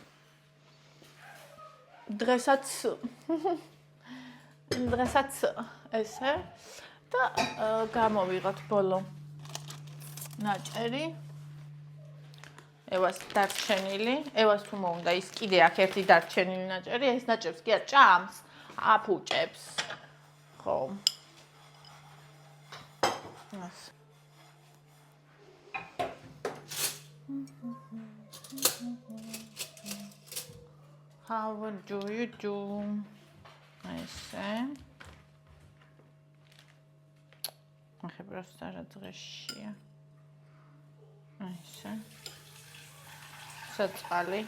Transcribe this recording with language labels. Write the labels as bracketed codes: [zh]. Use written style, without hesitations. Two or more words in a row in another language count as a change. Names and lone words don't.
[ka] დღესაც ესე და გამოვიღოთ ბოლო ნაჭერი. ევას დარჩენილი, ევას თუ მოუნდა ის კიდე აქ ერთი დარჩენილი ნაჭერი, ეს ნაჭერს კი არ ჭამს, აფუჭებს. ხო. ასე. [en] How do you do? [ka] ესე. ახლა просто რა დღეშია. ესე. საწყალი.